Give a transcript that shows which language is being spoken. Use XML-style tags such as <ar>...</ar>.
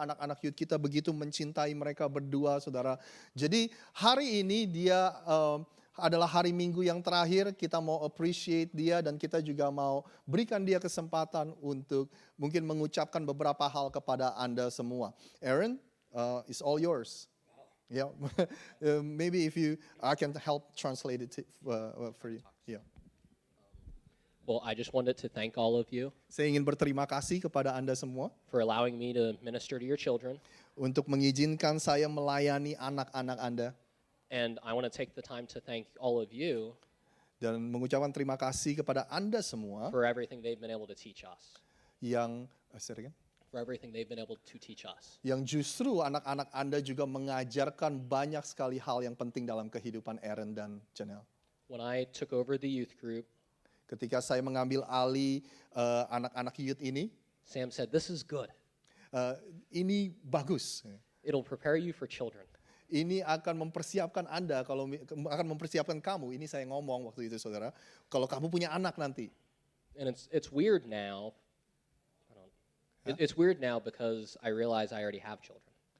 <id>Anak-anak youth kita begitu mencintai mereka berdua, saudara. Jadi hari ini dia adalah hari Minggu yang terakhir. Kita mau appreciate dia dan kita juga mau berikan dia kesempatan untuk mungkin mengucapkan beberapa hal kepada Anda semua.</id> <en>Aaron, it's all yours. Yeah, maybe if I can help translate it for you. Yeah. Well, I just wanted to thank all of you</en> <id>Saya ingin berterima kasih kepada Anda semua</id> <en>for allowing me to minister to your children.</en> <id>untuk mengizinkan saya melayani anak-anak Anda</id> <en>And I want to take the time to thank all of you</en> <id>dan mengucapkan terima kasih kepada Anda semua</id> <en>for everything they've been able to teach us.</en> <id>yang</id> <en>For everything they've been able to teach us.</en> <id>yang justru anak-anak Anda juga mengajarkan banyak sekali hal yang penting dalam kehidupan Aaron dan Janelle.</id> <en>When I took over the youth group,</en> <id>Ketika saya mengambil alih anak-anak youth ini,</id> <en>Sam said, "This is good.</en> <id>ini bagus.</id> <en>It'll prepare you for children."</en> <id>Ini akan mempersiapkan Anda, akan mempersiapkan kamu. Ini saya ngomong waktu itu, saudara. Kalau kamu punya anak nanti.</id> <en>And it's weird now. It's weird now because I realize I already have children.</en>